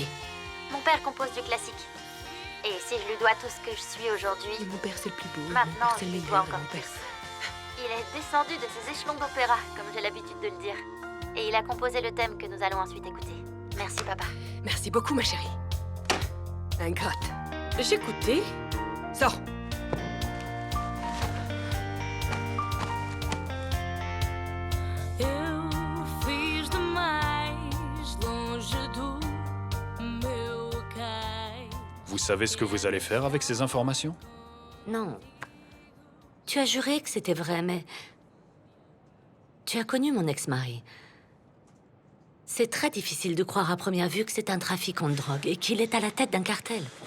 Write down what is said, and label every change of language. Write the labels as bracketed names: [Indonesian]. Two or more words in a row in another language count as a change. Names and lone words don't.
[French] Mon père compose du classique. Et si je lui dois tout ce que je suis aujourd'hui, Mon père, c'est le plus beau. maintenant c'est je le lui meilleur, dois encore mon père. plus. Il est descendu de ses échelons d'opéra, comme j'ai l'habitude de le dire. Et il a composé le thème que nous allons ensuite écouter. Merci, papa. Merci beaucoup, ma chérie. Ingrate. J'écoutais. Sors. [Portuguese] Eu fiz demais longe do meu cais. [French] Vous savez ce que vous allez faire avec ces informations? Non. Tu as juré que c'était vrai, mais... Tu as connu mon ex-mari. C'est très difficile de croire à première vue que c'est un trafiquant de drogue et qu'il est à la tête d'un cartel.